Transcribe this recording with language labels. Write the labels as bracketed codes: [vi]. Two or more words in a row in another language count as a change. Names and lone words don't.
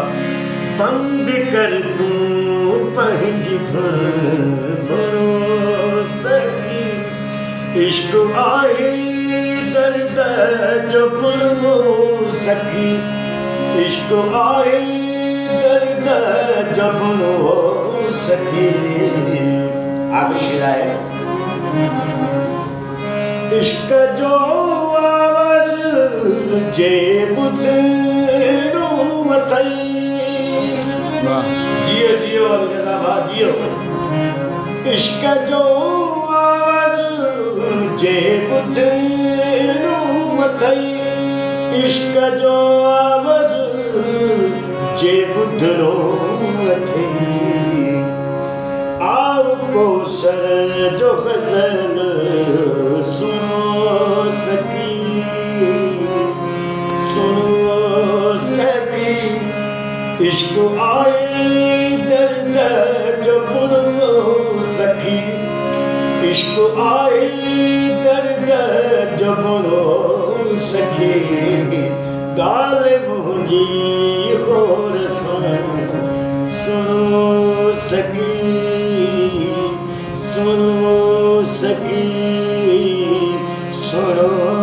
[sd] बंद कर तूं पंहिंज भर सकी, इश्क आए दर्द जो बुनो सखी, इश्क आए दर्द जो बुनो सखी। [ur] आखिरी शेर है। [sd] इश्क जो आवाज़ जे ॿुधणो अथई। जियो जियो अली रज़ा भाउ जियो। इश्क जो आवाज़ जे ॿुधणो अथई, इश्क जो आवाज़ जे ॿुधणो अथई। आओ कौसर जो ग़ज़ल सुनो सकी, सुनो सकी। इश्क आए दर्द जो बुनो सखी, इश्क आए दर्द जो बुनो सखी। गाल मुंहिंजी गौर सां सुनो सकी, सुनो सकी, सुनो